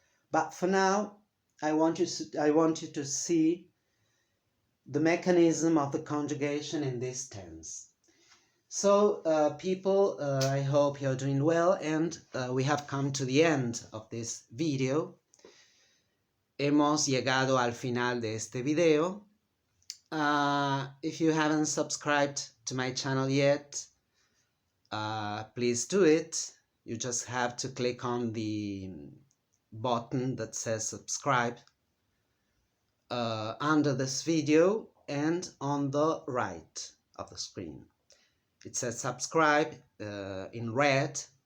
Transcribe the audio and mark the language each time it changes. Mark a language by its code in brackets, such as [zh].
[en] But for now, I want you to see the mechanism of the conjugation in this tense. So, people, I hope you're doing well, and we have come to the end of this video. [es] Hemos llegado al final de este video. [en] If you haven't subscribed to my channel yet, please do it. You just have to click on the button that says subscribe under this video and on the right of the screen. It says subscribe in red,